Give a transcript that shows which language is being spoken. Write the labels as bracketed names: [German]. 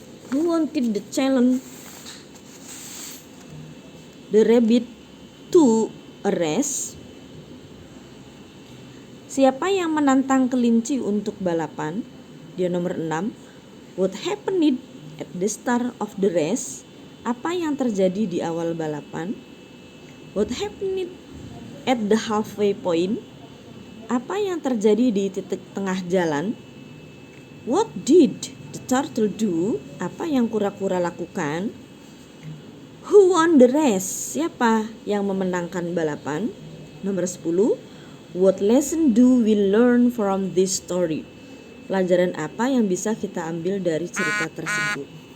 [English] Who wanted the challenge the rabbit to a race? [Indonesian] Siapa yang menantang kelinci untuk balapan? Dia nomor 6. [English] What happened at the start of the race? [Indonesian] Apa yang terjadi di awal balapan? [English] What happened at the halfway point? [Indonesian] Apa yang terjadi di titik tengah jalan? [English] What did the turtle do? [Indonesian] Apa yang kura-kura lakukan? [English] Who won the race? [Indonesian] Siapa yang memenangkan balapan? Nomor 10. [English] What lesson do we learn from this story? [Indonesian] Pelajaran apa yang bisa kita ambil dari cerita tersebut?